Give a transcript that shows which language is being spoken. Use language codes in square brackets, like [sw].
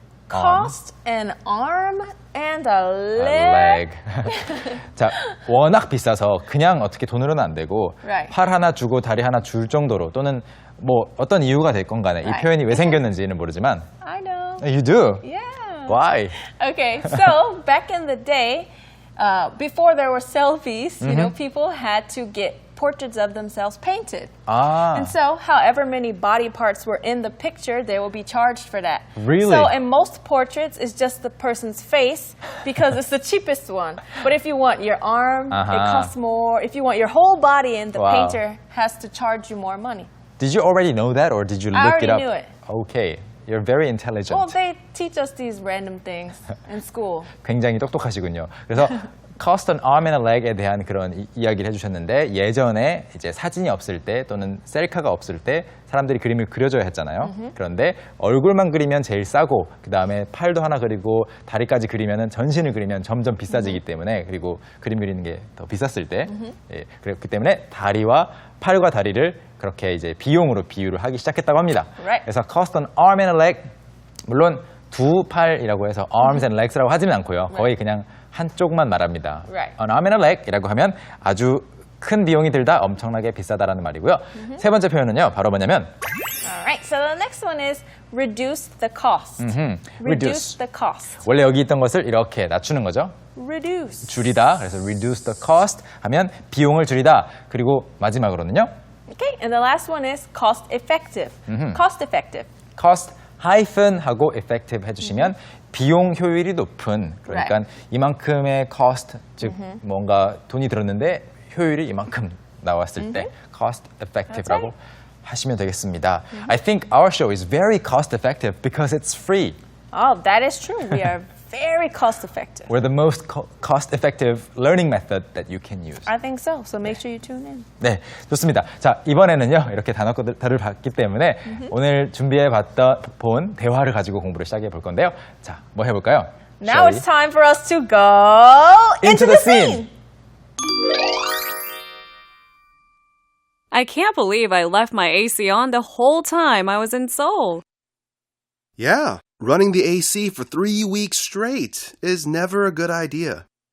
[en] Cost an arm and a a leg. leg. [ko] 자, 워낙 비싸서 그냥 어떻게 돈으로는 안 되고 [en] Right. [ko] 팔 하나 주고 다리 하나 줄 정도로 또는 뭐 어떤 이유가 됐건 간에 이 [en] Right. [ko] 표현이 왜 생겼는지는 모르지만 [en] I know. You do? Yeah. Why? Okay, so back in the day, before there were selfies, you know, people had to get portraits of themselves painted. [ko] 아, [en] And so, however many body parts were in the picture, they will be charged for that. Really? So, in most portraits, it's just the person's face because it's the cheapest one. But if you want your arm, it costs more. If you want your whole body in, the Wow. painter has to charge you more money. did you already know that or did you I look it up? already knew it. Okay, you're very intelligent. Well, they teach us these random things in school. [ko] 굉장히 똑똑하시군요. 그래서 [en] cost an arm and a leg [ko] 에 대한 그런 이야기를 해주셨는데 예전에 이제 사진이 없을 때 또는 셀카가 없을 때 사람들이 그림을 그려줘야 했잖아요. 그런데 얼굴만 그리면 제일 싸고 그 다음에 팔도 하나 그리고 다리까지 그리면은 전신을 그리면 점점 비싸지기 때문에 그리고 그림 그리는 게 더 비쌌을 때 예, 그렇기 때문에 다리와 팔과 다리를 그렇게 이제 비용으로 비유를 하기 시작했다고 합니다. [en] Right. [ko] 그래서 [en] cost an arm and a leg [ko] 물론 두 팔이라고 해서 [en] arms and legs [ko] 라고 하지는 않고요. 거의 그냥 한쪽만 말합니다. [en] Right. An arm and a leg [ko] 이라고 하면 아주 큰 비용이 들다 엄청나게 비싸다라는 말이고요. 세 번째 표현은요. 바로 뭐냐면 [en] All right, so the next one is reduce the cost. reduce. the cost. [ko] 원래 여기 있던 것을 이렇게 낮추는 거죠. [en] Reduce. [ko] 줄이다. 그래서 [en] reduce the cost [ko] 하면 비용을 줄이다. 그리고 마지막으로는요. [en] Okay, and the last one is cost effective. Cost effective. [ko] cost hyphen 하고 effective 해주시면 비용 효율이 높은 그러니까 [en] Right. [ko] 이만큼의 cost 즉 뭔가 돈이 들었는데 효율이 이만큼 나왔을 때 cost effective라고 하시면 되겠습니다. [en] I think our show is very cost effective because it's free. Oh, that is true. We are very cost effective. We're the most cost effective learning method that you can use. I think so. So make sure you tune in. [ko] 네, 좋습니다. 자, 이번에는요, 이렇게 단어들을 봤기 때문에 오늘 준비해 본 대화를 가지고 공부를 시작해 볼 건데요. 자, 뭐 해볼까요? [en] Now Shall it's time for us to go into the scene. I can't believe I left my AC on the whole time I was in Seoul. Yeah, running the AC for 3 weeks straight is never a good idea.